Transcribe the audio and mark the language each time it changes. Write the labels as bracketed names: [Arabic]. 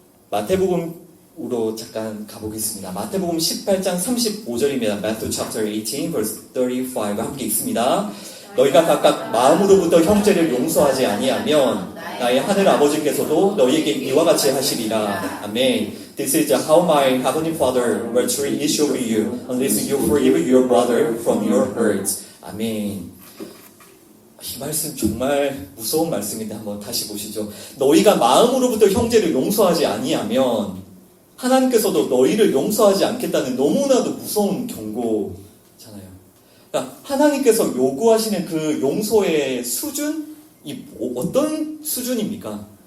[Korean] 마태복음으로 잠깐 가보겠습니다. 마태복음 18장 35절입니다. [English] Matthew chapter 18 verse 35 [Korean] 함께 읽습니다. 너희가 각각 마음으로부터 형제를 용서하지 아니하면 나의 하늘 아버지께서도 너희에게 이와 같이 하시리라. 아멘. [English] This is how my heavenly Father will treat each of you unless you forgive your brother from your hurts. [Korean] 아멘. 이 말씀 정말 무서운 말씀인데 한번 다시 보시죠. 너희가 마음으로부터 형제를 용서하지 아니하면 하나님께서도 너희를 용서하지 않겠다는 너무나도 무서운 경고잖아요. 그러니까 하나님께서 요구하시는 그 용서의 수준이 어떤 수준입니까?